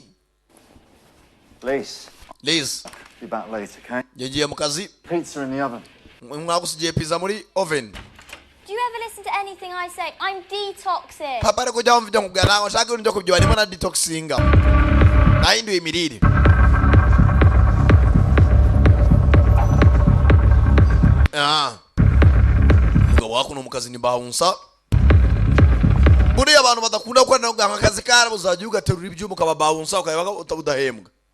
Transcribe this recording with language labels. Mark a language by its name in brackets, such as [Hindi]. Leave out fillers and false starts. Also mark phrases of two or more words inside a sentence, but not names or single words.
[English] Lise, Liz be back later, okay? [Kinyarwanda] yagiye mu kazi [English] Pizza in the oven. [Kinyarwanda] mwagusigiye pizza muri oven [English] Do you ever listen to anything I say? I'm detoxing. [Kinyarwanda] papa ariko jya wumva ibyo nkubwira ntabwo nshaka ibintu byo kubyo harimo na detoxinga nahinduye imirire umugabo wakuno mu kazi ni bahunsa buriya abantu badakunda gukora nawe uganga akazi kara uzajya ugaterura ibyuma ukaba bahunsa ukaba udahembwa